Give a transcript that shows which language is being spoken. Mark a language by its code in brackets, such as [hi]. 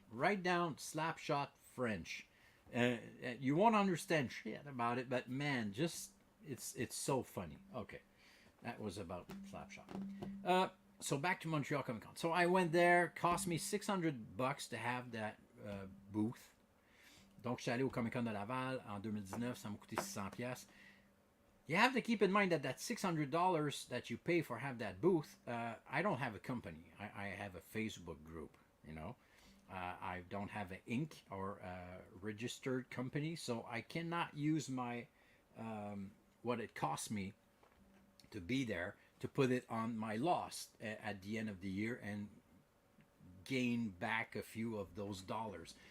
[en] Write down Slapshot French. You won't understand shit about it, but man, just it's so funny. Okay, that was about Slapshot. So back to Montreal Comic Con. So I went there. Cost me $600 to have that booth. [fr] Donc je suis allé au Comic Con de Laval en 2019. Ça m'a coûté $600. [en] You have to keep in mind that $600 that you pay for have that booth. I don't have a company. I have a Facebook group. You know, I don't have an Inc. or a registered company, so I cannot use my what it cost me to be there to put it on my loss at the end of the year and gain back a few of those dollars.